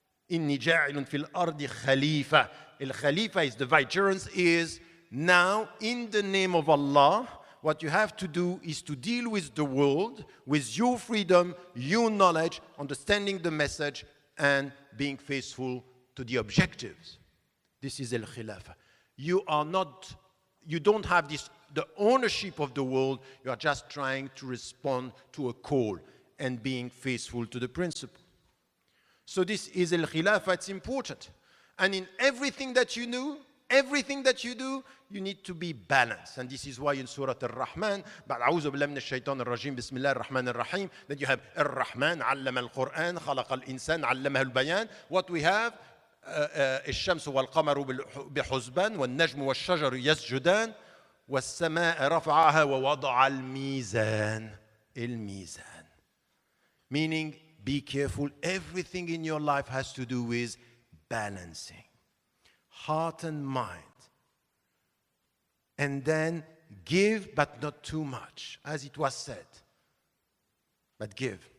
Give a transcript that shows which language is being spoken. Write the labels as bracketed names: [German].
[Arabic] Inni ja'ilun fil ardi khalifa. [English] Al-Khalifa is the vicegerence, is now in the name of Allah, what you have to do is to deal with the world, with your freedom, your knowledge, understanding the message, and being faithful to the objectives. This is Al-Khilafa. You don't have the ownership of the world. You are just trying to respond to a call and being faithful to the principle. So this is al-khilafah, it's important. And in everything that you do, you need to be balanced. And this is why in Surah Al-Rahman, [Arabic] أعوذ بالله من الشيطان الرجيم بسم الله الرحمن الرحيم, [English] that you have Ar-Rahman, [Arabic] علم القرآن, خلق الإنسان, علمه البيان. [English] What we have, [Arabic] الشمس والقمر بحسبان, والنجم والشجر يسجدان, والسماء رفعها ووضع الميزان. [English] الميزان. Meaning, be careful. Everything in your life has to do with balancing heart and mind. And then give, but not too much, as it was said. But give.